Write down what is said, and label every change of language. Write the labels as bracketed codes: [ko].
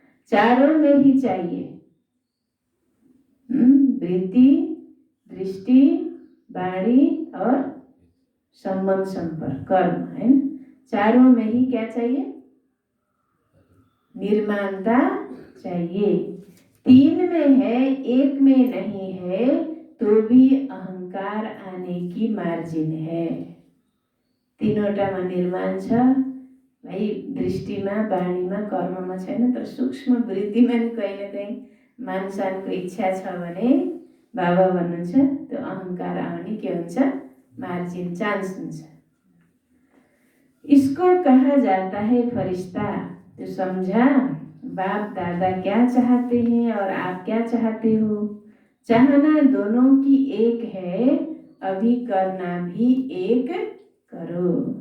[hi] चारों में ही चाहिए, वृत्ति, दृष्टि, वाणी और संबंध संपर्क कर्म है। चारों में ही क्या चाहिए? निर्माणता चाहिए। तीन में है, एक में नहीं है तो भी अहंकार आने की मार्जिन है। [ne] तीनवटामा निर्माण छ भाइ, दृष्टिमा, वाणीमा, कर्ममा छैन, तर सूक्ष्म वृत्तिमा नि कहीँ न कहीँ मानसानको इच्छा छ भने बाबा भन्नुहुन्छ त्यो अहंकार आउने के हुन्छ मार्जिन, चान्स हुन्छ। [hi] इसको कहा जाता है फरिश्ता। तो समझा बाप दादा क्या चाहते हैं और आप क्या चाहते हो। चाहना दोनों की एक है, अभी करना भी एक करो।